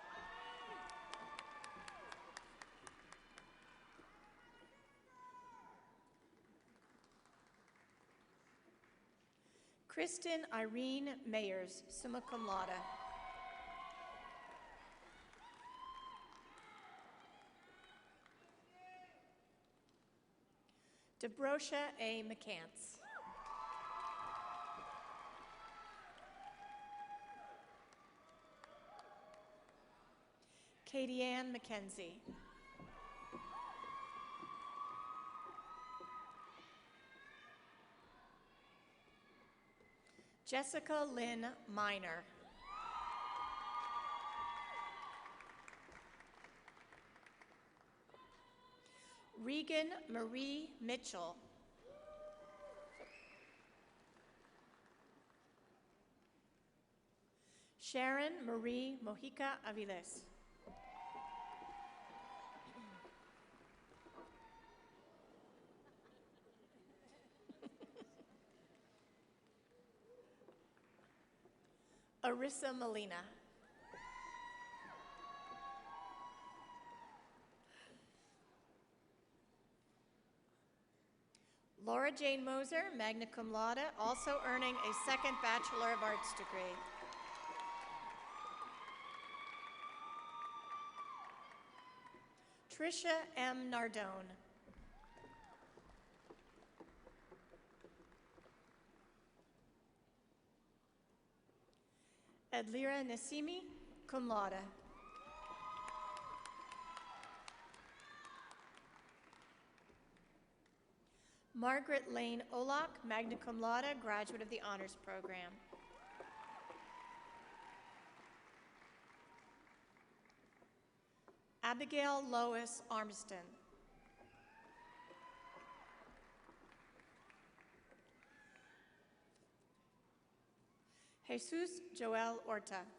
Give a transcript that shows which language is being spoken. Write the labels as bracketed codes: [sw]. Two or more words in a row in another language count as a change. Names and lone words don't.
[en] Kristen Irene Mayers, [la] summa cum laude. [en] Debrosha A. McCants. Katie Ann McKenzie. Jessica Lynn Miner. Regan Marie Mitchell. Sharon Marie Mojica Aviles. Arissa Molina. Laura Jane Moser, [la] magna cum laude, [en] also earning a second Bachelor of Arts degree. Tricia M. Nardone. Adlira Nassimi, [la] cum laude. [en] Margaret Lane Olak, [la] magna cum laude, [en] graduate of the Honors Program. Abigail Lois Armston. Jesus Joel Orta.